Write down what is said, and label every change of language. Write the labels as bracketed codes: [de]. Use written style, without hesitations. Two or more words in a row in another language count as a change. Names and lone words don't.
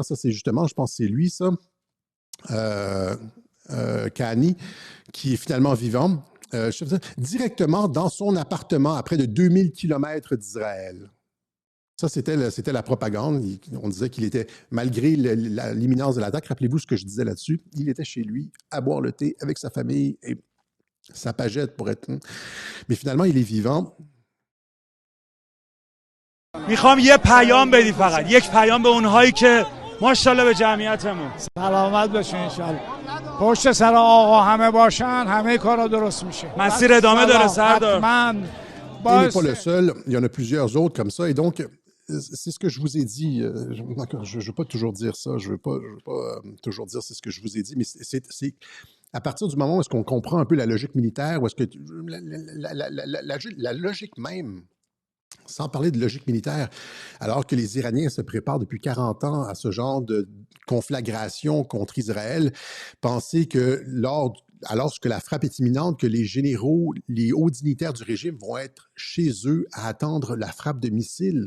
[fr] Ça, c'est justement, je pense que c'est lui, ça. Kani, qui est finalement vivant, directement dans son appartement à près de 2000 km d'Israël. Ça, c'était la propagande. On disait qu'il était, malgré l'imminence de l'attaque, rappelez-vous ce que je disais là-dessus, il était chez lui à boire le thé avec sa famille et sa pagette pour être... Mais finalement, il est vivant. [fa] میخوام یه پیام بدی فقط یک پیام به اونهایی که ماشاءالله به جمعیتمون سلامت باشین انشالله پشت سر آقا همه باشن همه کارا درست میشه مسیر ادامه داره سردار حتما [fr] Il n'est pas le seul. Il y en a plusieurs autres comme ça. Et donc, c'est ce que je vous ai dit. Je ne veux pas toujours dire ça. Je ne veux pas toujours dire c'est ce que je vous ai dit. Mais c'est à partir du moment où est-ce qu'on comprend un peu la logique militaire, où est-ce que la logique même, sans parler de logique militaire, alors que les Iraniens se préparent depuis 40 ans à ce genre de conflagration contre Israël, penser que alors que la frappe est imminente, que les généraux, les hauts dignitaires du régime vont être chez eux à attendre la frappe de missiles.